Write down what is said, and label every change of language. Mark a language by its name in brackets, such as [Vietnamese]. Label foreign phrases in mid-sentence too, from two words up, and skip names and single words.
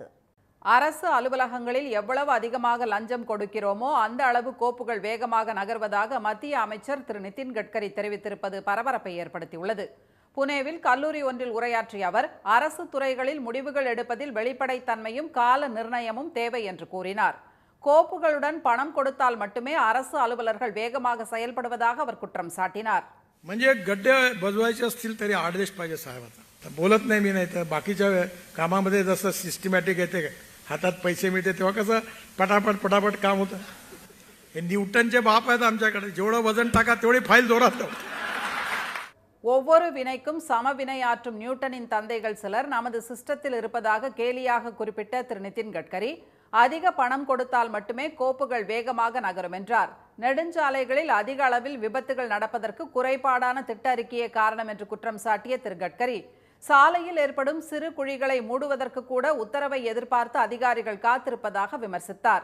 [Tamil] அரசு அலுவலகங்களில் எவ்வளவு அதிகமாக லஞ்சம் கொடுக்கிறோமோ அந்த அளவு கோப்புகள் வேகமாக நகர்வதாக மத்திய அமைச்சர் திரு நிதின் கட்கரி தெரிவித்திருப்பது பரபரப்பை ஏற்படுத்தியுள்ளது. புனேவில் கல்லூரி ஒன்றில் உரையாற்றிய அவர், அரசு துறைகளில் முடிவுகள் எடுப்பதில் வெளிப்படைத்தன்மையும் கால நிர்ணயமும் தேவை என்று கூறினார். கோப்புகளுடன் பணம் கொடுத்தால் மட்டுமே அரசு அலுவலர்கள் வேகமாக செயல்படுவதாக அவர் குற்றம் சாட்டினார். [Marathi] म्हणजे गड्डे बजवायचे असतील तरी आदेश पाहिजे साहेब. आता बोलत नाही मी, नाही तर बाकीच्या कामामध्ये जसं सिस्टमॅटिक येते हातात पैसे मिळते तेव्हा कसं पटापट काम होतं. हे न्यूटनचे बाप आहेत आमच्याकडे, जेवढं वजन टाका तेवढी फाईल जोरात. [Tamil] ஒவ்வொரு வினைக்கும் சமவினையாற்றும் நியூட்டனின் தந்தைகள் சிலர் நமது சிஸ்டத்தில் இருப்பதாக கேலியாக குறிப்பிட்ட திரு நிதின் கட்கரி, அதிக பணம் கொடுத்தால் மட்டுமே கோப்புகள் வேகமாக நகரும் என்றார். நெடுஞ்சாலைகளில் அதிக அளவில் விபத்துகள் நடப்பதற்கு குறைபாடான திட்ட அறிக்கையே காரணம் என்று குற்றம் சாட்டிய திரு கட்கரி, சாலையில் ஏற்படும் சிறு குழிகளை மூடுவதற்கு கூட உத்தரவை எதிர்பார்த்து அதிகாரிகள் காத்திருப்பதாக விமர்சித்தார்.